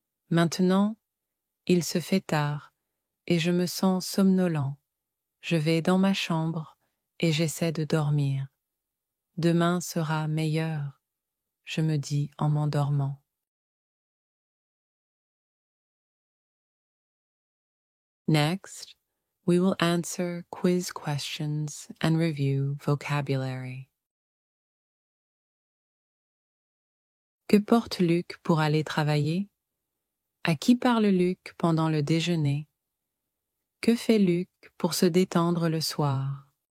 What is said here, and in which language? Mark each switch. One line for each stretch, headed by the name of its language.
French: Maintenant, il se fait tard et je me sens somnolent. Je vais dans ma chambre et j'essaie de dormir. Demain sera meilleur, je me dis en m'endormant.
English: Next, we will answer quiz questions and review vocabulary.
French: Que porte Luc pour aller travailler? À qui parle Luc pendant le déjeuner? Que fait Luc pour se détendre le soir?